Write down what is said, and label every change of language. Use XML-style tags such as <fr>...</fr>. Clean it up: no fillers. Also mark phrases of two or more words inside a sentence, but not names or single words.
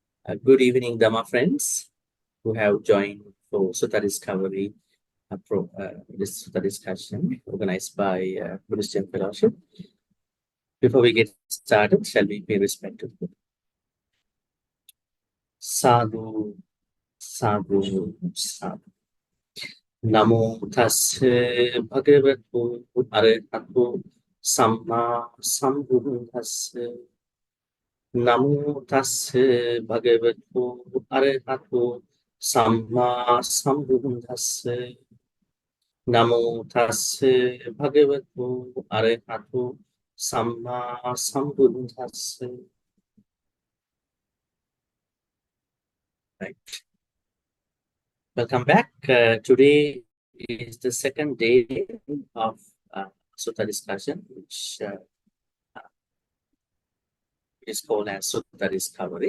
<en>Good evening, Dhamma friends who have joined for Sutta Discovery, this Sutta discussion organized by Buddhist Fellowship. Before we get started, shall we pay respect to the</en> <pi>Sadhu, Sadhu, Sadhu. Namo tassa bhagavato arahato samma sambuddhassa. Namo tassa bhagavato arahato samma sambuddhassa. Namo tassa bhagavato arahato samma sambuddhassa.</pi> <en>Right. Welcome back. Today is the second day of Sutta discussion, which is called as Sutta Discovery.</en>